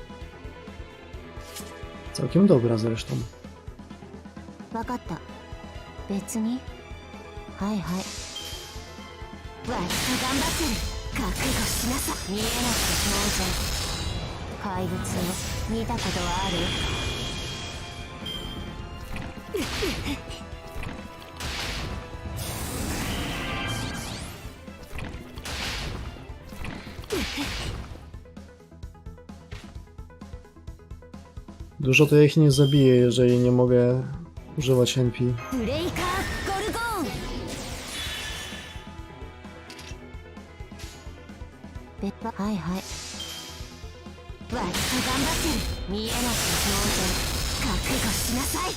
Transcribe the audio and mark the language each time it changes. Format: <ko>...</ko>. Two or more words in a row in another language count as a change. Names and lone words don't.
<pl>Całkiem dobra zresztą.</pl> <ja>わかった。別に。はいはい。わっと頑張ってる。覚悟しなさい。見えなくて当然。怪物を見たことはある？</ja> <pl>Dużo to ich nie zabije, jeżeli nie mogę używać NP.</pl> <ja>はい、はい. わっと頑張ってる。見えなくて当然。覚悟しなさい。</ja>